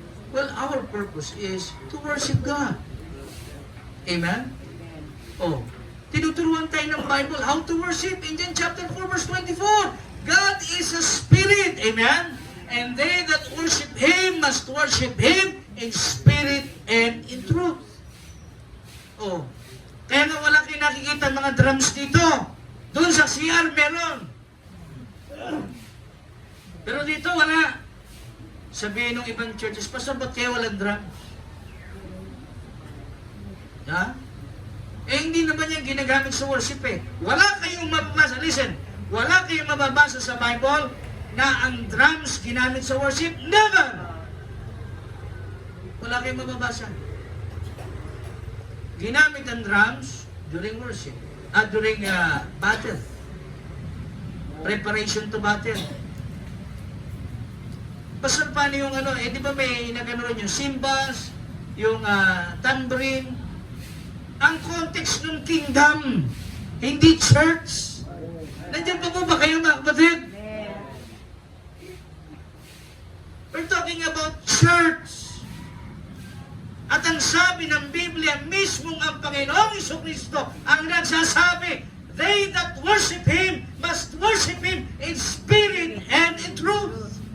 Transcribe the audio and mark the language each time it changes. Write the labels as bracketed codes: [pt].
[en] Well, our purpose is to worship God. Amen? [tl] Tinuturuan tayo ng [en] Bible how to worship. In John chapter 4 verse 24, God is a spirit. Amen? And they that worship Him must worship Him in spirit and in truth. [tl] Kaya nga wala kayo nakikita mga drums dito. Doon sa CR meron. Pero dito wala. Sabihin ng ibang churches, Pastor, ba't kayo walang drums? Ha? Hindi naman yan ginagamit sa worship eh. Wala kayong mababasa. Listen, wala kayong mababasa sa Bible na ang drums ginamit sa worship? Never! Wala kayong mababasa. Ginamit ang drums [en] during worship. During battle. Preparation to battle. [tl] Pastor, paano yung di ba may naganoon yung cymbals, yung tambourine? Ang context ng kingdom, hindi church. Nandiyan pa po ba kayo, mga kapatid? [en] We're talking about church. [tl] At ang sabi ng Biblia, mismong ang Panginoong Jesucristo ang nagsasabi, [en] they that worship Him must worship Him in spirit and in truth.